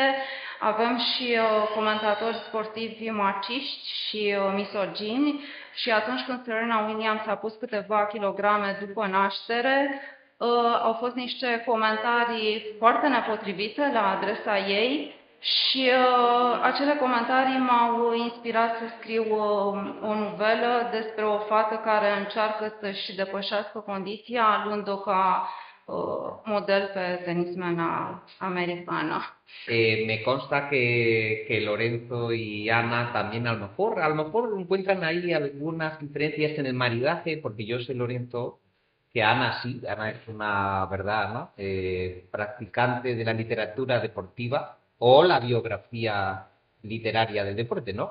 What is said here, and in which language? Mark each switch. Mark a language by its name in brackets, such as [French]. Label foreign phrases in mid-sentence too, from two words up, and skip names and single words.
[Romanian] Avem și comentatori sportivi maciști și misogini și atunci când Serena Williams a pus câteva kilograme după naștere, au fost niște comentarii foarte nepotrivite la adresa ei și acele comentarii m-au inspirat să scriu o novelă despre o fată care încearcă să-și depășească condiția, luând-o ca model pe tenismena americană. [Spanish] Me consta que Lorenzo y Ana también a lo mejor encuentran ahí algunas diferencias en el maridaje, porque yo sé, Lorenzo, que Ana sí, Ana es una, ¿verdad?, ¿no? Practicante de la literatura deportiva o la biografía literaria del deporte, ¿no?